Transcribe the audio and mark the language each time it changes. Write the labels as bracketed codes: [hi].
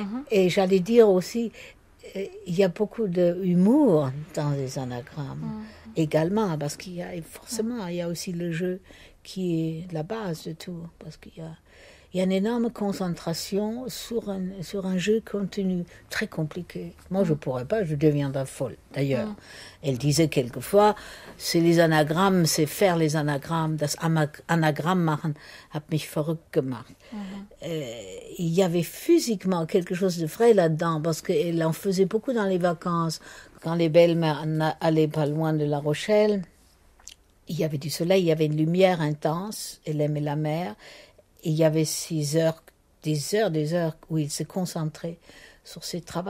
[fr] Et j'allais dire aussi, il y a beaucoup d'humour dans les anagrammes également, parce qu'il y a forcément, il y a aussi le jeu qui est la base de tout, parce qu'il y a une énorme concentration sur un jeu continu très compliqué. Moi, je pourrais pas, je deviendrais folle. D'ailleurs, elle disait quelquefois, c'est les anagrammes, c'est faire les anagrammes. [de] Das Anagramm machen hat mich verrückt gemacht. [fr] Il y avait physiquement quelque chose de vrai là-dedans, parce qu'elle en faisait beaucoup dans les vacances. Quand les belles-mères allaient pas loin de La Rochelle, il y avait du soleil, il y avait une lumière intense, elle aimait la mer. Et il y avait des heures où il se concentrait sur ses travaux.